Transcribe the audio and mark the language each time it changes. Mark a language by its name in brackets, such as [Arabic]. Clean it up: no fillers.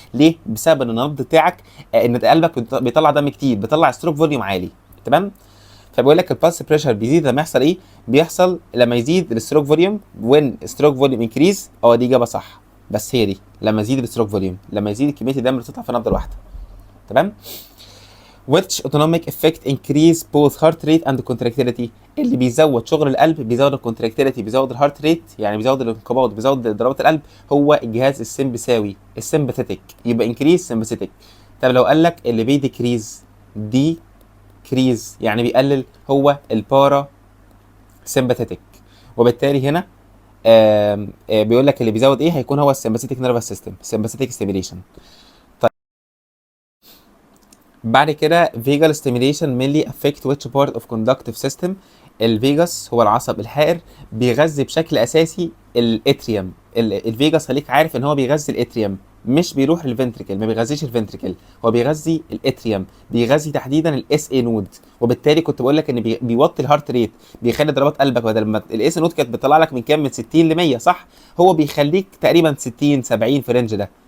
[Arabic] ليه؟ بسبب ان النبض بتاعك ان قلبك بيطلع دم كتير، بيطلع ستروك فوليوم عالي. تمام؟ فبيقول لك البلس بريشر بيزيد لما يحصل ايه؟ بيحصل لما يزيد الستروك فوليوم. وين ستروك فوليوم انكريز، دي اجابه صح، بس هي دي لما يزيد الستروك فوليوم، لما يزيد كميه الدم اللي بتطلع في النبضه الواحده. تمام؟ [English] which autonomic effect increase both heart rate and contractility. [Arabic] اللي بيزود شغل القلب بيزود الكونتراكتيليتي بيزود الهارت ريت، يعني بيزود الانقباض بيزود ضربات القلب، هو الجهاز السمبثاوي السمباثيتك، يبقى انكريز سمباثيتك. طب لو قال لك اللي بيديكريز كريز يعني بيقلل، هو البارا سمباثيتك. وبالتالي هنا بيقول لك اللي بيزود ايه هيكون هو السمباثيتك نيرفس سيستم، سمباثيتك ستيميليشن. طيب بعد كده فيجال ستيميليشن [English] mainly affect which part of conductive system. [Arabic] الفيجاس هو العصب الحائر، بيغذي بشكل اساسي الاتريوم. الفيجاس خليك عارف ان هو بيغذي الاتريوم، مش بيروح للفنتريكل، ما بيغذيش الفنتريكل، هو بيغذي الاتريوم، بيغذي تحديدا الاس اي نود. وبالتالي كنت بقول لك ان بيوطي الهارت ريت، بيخلي ضربات قلبك بدل ما الاس نود كانت بتطلع لك من كام؟ من 60 ل 100 صح؟ هو بيخليك تقريبا 60 70 في الرينج ده.